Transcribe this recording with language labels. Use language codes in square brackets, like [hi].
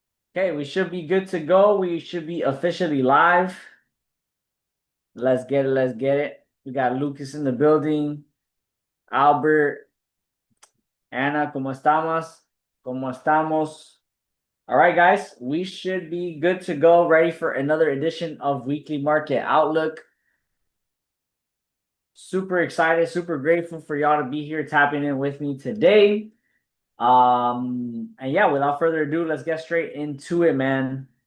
[en] Okay, we should be good to go. We should be officially live. Let's get it. Let's get it. We got Lucas in the building. [es] Albert, Anna, ¿cómo estamos? ¿Cómo estamos? [en] All right, guys, we should be good to go. Ready for another edition of Weekly Market Outlook. Super excited, super grateful for y'all to be here tapping in with me today. And yeah, without further ado, let's get straight into it, man.